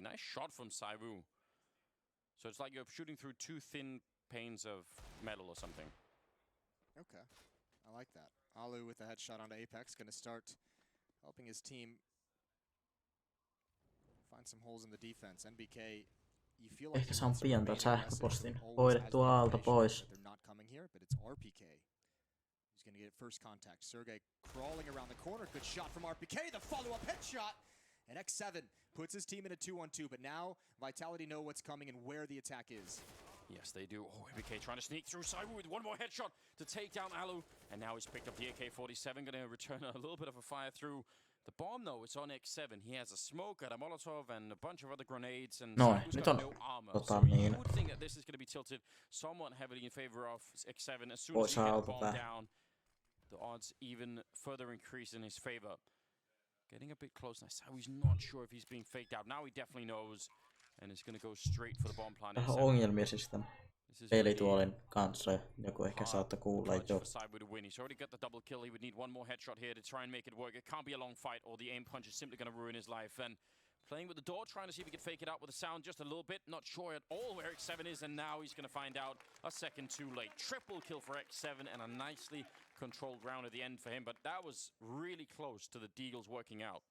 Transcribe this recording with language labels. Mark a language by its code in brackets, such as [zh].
[en] Nice shot from Zaiwu. So it's like you're shooting through 2 thin panes of metal or something. Okay, I like that. Alu with a headshot onto Apex, going to start helping his team find some holes in the defense. NBK. [fi] Ehkä saan pian tämän sähköpostin hoidettua alta pois. [en] They're not coming here, but it's RPK. He's going to get first contact. Sergey crawling around the corner. Good shot from RPK. The follow-up headshot. And X7 puts his team in a 2-on-2, but now Vitality know what's coming and where the attack is. Yes, they do. Oh, MBK trying to sneak through Zaiwu with one more headshot to take down Alu. And now he's picked up the AK-47, going to return a little bit of a fire through. The bomb, though, it's on X7. He has a smoke, a Molotov, and a bunch of other grenades, and Zaiwu's got no armor. So you would think that this is going to be tilted somewhat heavily in favor of X7. As soon as he gets the bomb down, the odds even further increase in his favor. Getting a bit close now. Zaiwu's not sure if he's being faked out. Now he definitely knows, and is going to go straight for the bomb plant. [fi] Ongelmia siis tämän pelituolin kanssa. Joku ehkä saattaa kuulla jo. [en] He's already got the double kill. He would need one more headshot here to try and make it work. It can't be a long fight, or the aim punch is simply going to ruin his life. And playing with the door, trying to see if he can fake it out with the sound just a little bit. Not sure at all where X7 is, and now he's going to find out a second too late. Triple kill for X7, and a nicely controlled round at the end for him, but that was really close to the deagles working out.